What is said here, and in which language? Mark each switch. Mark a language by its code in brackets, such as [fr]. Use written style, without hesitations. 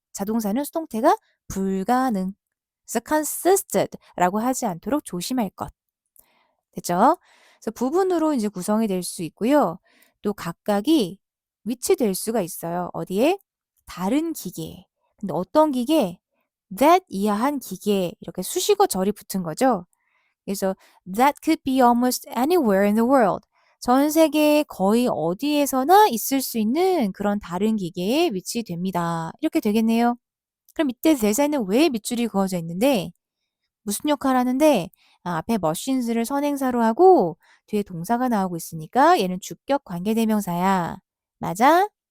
[ko] 자동사는 수동태가 불가능. 그래서 consisted 라고 하지 않도록 조심할 것. 됐죠? 그래서 부분으로 이제 구성이 될 수 있고요. 또 각각이 위치될 수가 있어요. 어디에? 다른 기계에. 근데 어떤 기계? that 이하한 기계 이렇게 수식어 절이 붙은 거죠. 그래서 [en] that could be almost anywhere in the world. [ko] 전 세계 거의 어디에서나 있을 수 있는 그런 다른 기계에 위치됩니다. 이렇게 되겠네요. 그럼 이때 대사에는 왜 밑줄이 그어져 있는데 무슨 역할을 하는데 앞에 machines를 선행사로 하고 뒤에 동사가 나오고 있으니까 얘는 주격 관계대명사야. 맞아?